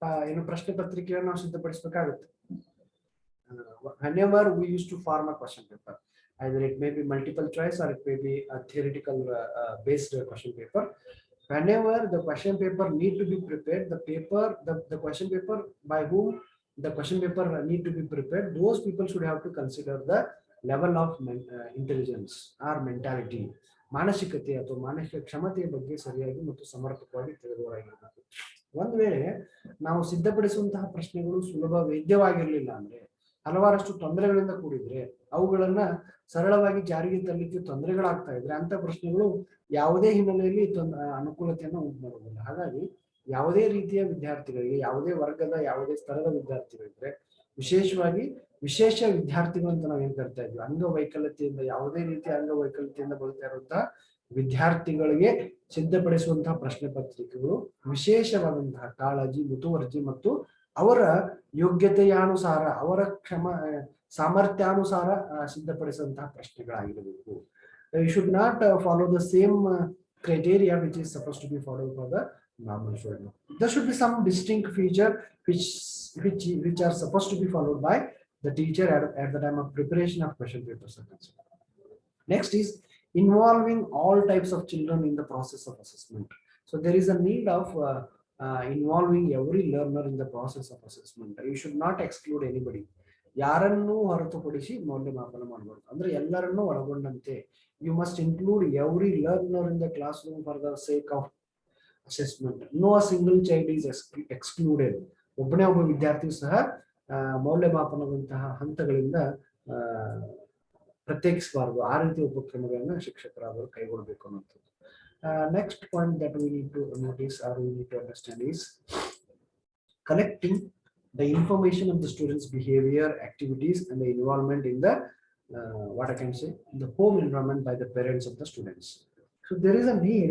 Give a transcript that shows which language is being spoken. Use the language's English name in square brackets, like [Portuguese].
[Kannada] ಏನು ಪ್ರಶ್ನೆ ಪತ್ರಿಕೆಯನ್ನು ನಾವು ಸಿದ್ಧಪಡಿಸಬೇಕಾಗುತ್ತೆ. [English] Whenever we used to form a question paper, either it may be multiple choice or it may be a theoretical based question paper. Whenever the question paper need to be prepared, the question paper by whom the question paper need to be prepared, those people should have to consider the level of intelligence or mentality, [Kannada] ಮಾನಸಿಕತೆ ಅಥವಾ ಮಾನಸಿಕ ಕ್ಷಮತೆಯ ಬಗ್ಗೆ ಸರಿಯಾಗಿ ಮತ್ತು ಸಮರ್ಪಕವಾಗಿ ತಿಳಿದವರಾಗಿರಬೇಕು. ಒಂದು ವೇಳೆ ನಾವು ಸಿದ್ಧಪಡಿಸುವಂತಹ ಪ್ರಶ್ನೆಗಳು ಸುಲಭ ವೇದ್ಯವಾಗಿರಲಿಲ್ಲ ಅಂದ್ರೆ, ಹಲವಾರಷ್ಟು ತೊಂದರೆಗಳಿಂದ ಕೂಡಿದ್ರೆ, ಅವುಗಳನ್ನ ಸರಳವಾಗಿ ಜಾರಿಗೆ ತರಲಿಕ್ಕೆ ತೊಂದರೆಗಳಾಗ್ತಾ ಇದ್ರೆ ಅಂತ ಪ್ರಶ್ನೆಗಳು ಯಾವುದೇ ಹಿನ್ನೆಲೆಯಲ್ಲಿ ಅನುಕೂಲತೆಯನ್ನು ಉಂಟು ಮಾಡುವುದಿಲ್ಲ. ಹಾಗಾಗಿ ಯಾವುದೇ ರೀತಿಯ ವಿದ್ಯಾರ್ಥಿಗಳಿಗೆ, ಯಾವುದೇ ವರ್ಗದ ಯಾವುದೇ ಸ್ತರದ ವಿದ್ಯಾರ್ಥಿಗಳಿದ್ರೆ, ವಿಶೇಷವಾಗಿ ವಿಶೇಷ ವಿದ್ಯಾರ್ಥಿಗಳು ಅಂತ ನಾವು ಏನ್ ಕರಿತಾ ಇದ್ವಿ, ಅಂಗವೈಕಲ್ಯತೆಯಿಂದ ಯಾವುದೇ ರೀತಿಯ ಅಂಗವೈಕಲ್ಯತೆಯಿಂದ ಬಳಲ್ತಾ ಇರುವಂತಹ ವಿದ್ಯಾರ್ಥಿಗಳಿಗೆ ಸಿದ್ಧಪಡಿಸುವಂತಹ ಪ್ರಶ್ನೆ ಪತ್ರಿಕೆಗಳು ವಿಶೇಷವಾದಂತಹ ಕಾಳಜಿ, ಮುತುವರ್ಜಿ ಮತ್ತು ಅವರ ಯೋಗ್ಯತೆಯಾನುಸಾರ, ಅವರ ಸಾಮರ್ಥ್ಯಾನುಸಾರ ಸಿದ್ಧಪಡಿಸುವಂತಹ ಪ್ರಶ್ನೆಗಳಾಗಿರಬೇಕು. [English] You should not follow the same criteria which is supposed to be followed for the normal student. There should be some distinct feature which are supposed to be followed by the teacher at the time of preparation of question papers. Next is involving all types of children in the process of assessment. So there is a need of involving every learner in the process of assessment. You should not exclude anybody. [Kannada] ಯಾರನ್ನು ಹೊರತುಪಡಿಸಿ ಮೌಲ್ಯಮಾಪನ ಮಾಡಬಾರದು. ಅಂದ್ರೆ ಎಲ್ಲರನ್ನೂ ಒಳಗೊಂಡಂತೆ [English] you must include every learner in the classroom for the sake of assessment. No single child is excluded. [Kannada] ಒಬ್ಬನೇ ಒಬ್ಬ ವಿದ್ಯಾರ್ಥಿ ಸಹ ಮೌಲ್ಯಮಾಪನದಂತಹ ಹಂತಗಳಿಂದ ಪ್ರತ್ಯೇಕಿಸಬಾರದು. ಆ ರೀತಿಯ ಉಪಕ್ರಮಗಳನ್ನ ಶಿಕ್ಷಕರಾದರು ಕೈಗೊಳ್ಳಬೇಕು ಅನ್ನೋದು. [English] Next point that we need to notice or we need to understand is collecting the information of the students' behavior, activities, and the involvement in the what I can say, the home environment by the parents of the students. So there is a need.